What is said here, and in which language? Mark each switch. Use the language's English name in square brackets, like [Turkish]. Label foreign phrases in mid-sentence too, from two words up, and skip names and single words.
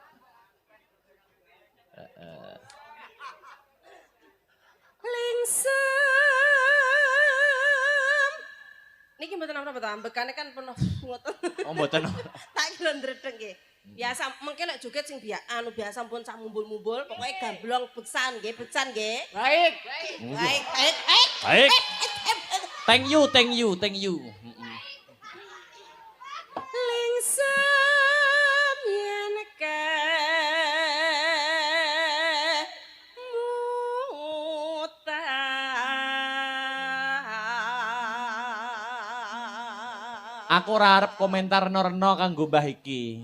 [Javanese] Lingsem. Niki mboten apa-apa ta, ambekane kan penuh ngoten. Oh mboten. Tak kira ndredeg nggih. Biasa mengke lek joget sing biasa pun sak mumbul-mumbul, pokoke gamblong beksan nggih, beksan nggih. Baik. Baik. Baik. [English] Thank you. [Javanese] Lingsem yen ke Aku ora arep komentar Norno kanggo Mbah iki.